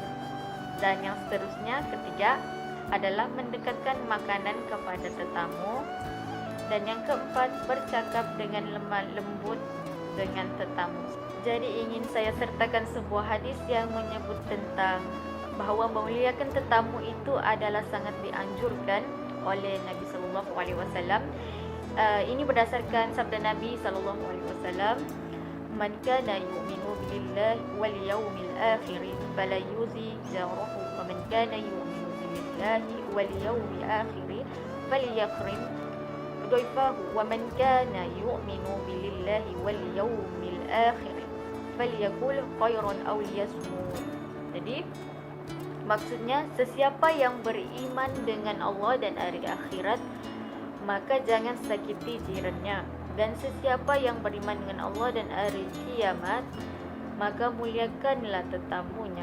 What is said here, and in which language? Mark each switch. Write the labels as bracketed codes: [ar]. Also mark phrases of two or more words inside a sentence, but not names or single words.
[ms] Dan yang seterusnya, ketiga, adalah mendekatkan makanan kepada tetamu. Dan yang keempat, bercakap dengan lemah lembut dengan tetamu. Jadi ingin saya sertakan sebuah hadis yang menyebut tentang bahawa memuliakan tetamu itu adalah sangat dianjurkan oleh Nabi [ar] صلى الله عليه وسلم. [ms] Ini berdasarkan sabda Nabi [ar] صلى الله عليه وسلم من كان يؤمن بالله واليوم الآخر فلا يؤذ جاره ومن كان يؤمن بالله واليوم الآخر فليكرم ضيفه ومن كان يؤمن بالله واليوم الآخر فليقل خيرا أو ليصمت." [ms] Jadi maksudnya, sesiapa yang beriman dengan Allah dan hari akhirat, maka jangan sakiti jirannya, Dan sesiapa yang beriman dengan Allah dan hari kiamat, maka muliakanlah tetamunya.